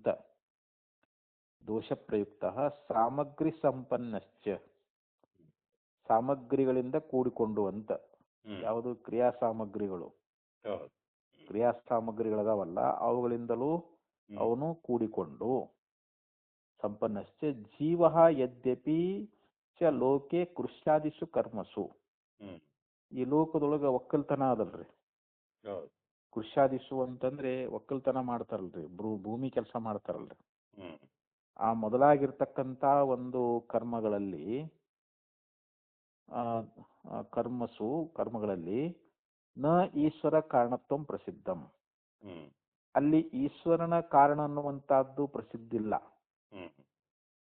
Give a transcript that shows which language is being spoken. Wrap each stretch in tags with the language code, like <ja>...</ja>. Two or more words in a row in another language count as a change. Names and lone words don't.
<sa>ದೋಷ ಪ್ರಯುಕ್ತ ಸಾಮಗ್ರಿ ಸಂಪನ್ನಶ್ಚ,</sa> <kn>ಸಾಮಗ್ರಿಗಳಿಂದ ಕೂಡಿಕೊಂಡು ಅಂತ. ಯಾವುದು? ಕ್ರಿಯಾ ಸಾಮಗ್ರಿಗಳು, ಕ್ರಿಯಾ ಸಾಮಗ್ರಿಗಳದಾವಲ್ಲ ಅವುಗಳಿಂದಲೂ ಅವನು ಕೂಡಿಕೊಂಡು.</kn> <sa>ಸಂಪನ್ನಶ್ಚ ಜೀವ ಯದ್ಯಪಿ ಚ ಲೋಕೆ ಕೃಷ್ಯಾದಿಷು ಕರ್ಮಸು,</sa> <kn>ಈ ಲೋಕದೊಳಗ ಒಕ್ಕಲ್ತನ ಅದಲ್ರಿ. ಕೃಷ್ಯಾದಿಷು ಅಂತಂದ್ರೆ ಒಕ್ಕಲ್ತನ ಮಾಡ್ತಾರಲ್ರಿ, ಭೂಮಿ ಕೆಲಸ ಮಾಡ್ತಾರಲ್ರಿ. ಆ ಮೊದಲಾಗಿರ್ತಕ್ಕಂಥ ಒಂದು ಕರ್ಮಗಳಲ್ಲಿ, ಕರ್ಮಗಳಲ್ಲಿ</kn> <sa>ನ ಈಶ್ವರ ಕಾರಣತ್ವಂ ಪ್ರಸಿದ್ಧಂ,</sa> <kn>ಅಲ್ಲಿ ಈಶ್ವರನ ಕಾರಣ ಅನ್ನುವಂತಹದ್ದು ಪ್ರಸಿದ್ಧಿಲ್ಲ.</kn>